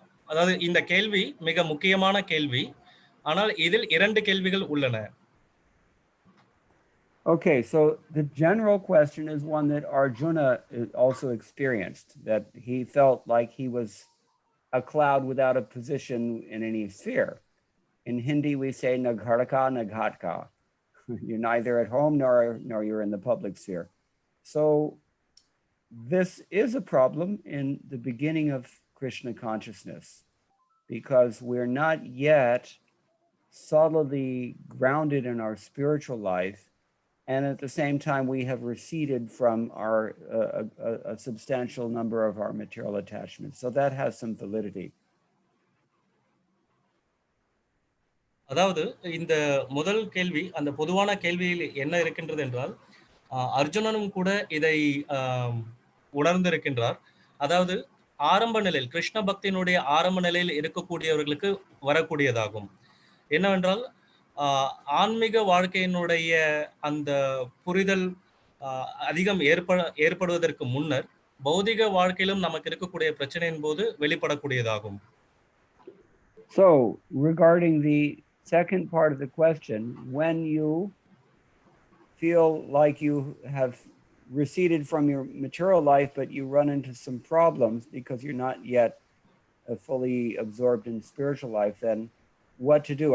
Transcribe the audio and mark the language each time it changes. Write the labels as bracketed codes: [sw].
[ta] அதாவது இந்த கேள்வி மிக முக்கியமான கேள்வி. ஆனால் இதில் 2 கேள்விகள் உள்ளன. [en] Okay, so the general question is one that Arjuna also experienced, that he felt like he was a cloud without a position in any sphere. In Hindi, we say [hi] nagharka naghatka. [en] You're neither at home nor you're in the public sphere. So this is a problem in the beginning of Krishna consciousness, because we're not yet solidly grounded in our spiritual life, and at the same time we have receded from a substantial number of our material attachments. So that has some validity. [ta] அதாவது இந்த முதல் கேள்வி, அந்த பொதுவான கேள்வியில் என்ன இருக்கின்றது என்றால், அர்ஜுனனும் கூட இதை உணர்ந்திருக்கின்றார். அதாவது ஆரம்ப நிலையில், கிருஷ்ண பக்தியினுடைய ஆரம்ப நிலையில் இருக்கக்கூடியவர்களுக்கு வரக்கூடியதாகும். என்னவென்றால், ஆன்மீக வாழ்க்கையினுடைய அந்த புரிதல் அதிகம் ஏற்படுவதற்கு முன்னர் பௌதிக வாழ்க்கையிலும் நமக்கு இருக்கக்கூடிய பிரச்சனையின் போது வெளிப்படக்கூடியதாகும். [en] So regarding the second part of the question, when you feel like you have receded from your material life, but you run into some problems because you're not yet fully absorbed in spiritual life, then what to do?